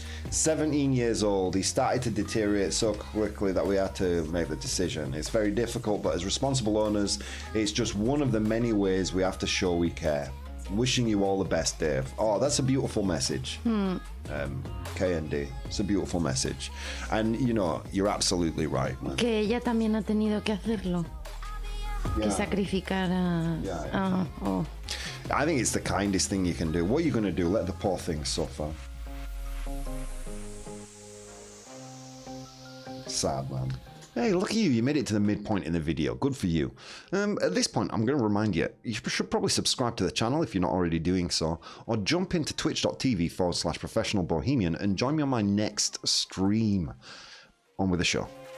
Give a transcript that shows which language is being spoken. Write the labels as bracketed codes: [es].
[en] 17 years old. He started to deteriorate so quickly that we had to make the decision. It's very difficult, but as responsible owners, it's just one of the many ways we have to show we care. Wishing you all the best, Dave. Oh, that's a beautiful message. K&D. It's a beautiful message. And, you know, you're absolutely right, man. [es] Que ella también ha tenido que hacerlo. [en] Yeah. [es] Que sacrificar a... [en] Yeah. Oh. I think it's the kindest thing you can do. What are you going to do? Let the poor thing suffer. Sad, man. Hey, look at you. You made it to the midpoint in the video. Good for you. At this point, I'm going to remind you, you should probably subscribe to the channel if you're not already doing so, or jump into twitch.tv/professional bohemian and join me on my next stream. On with the show.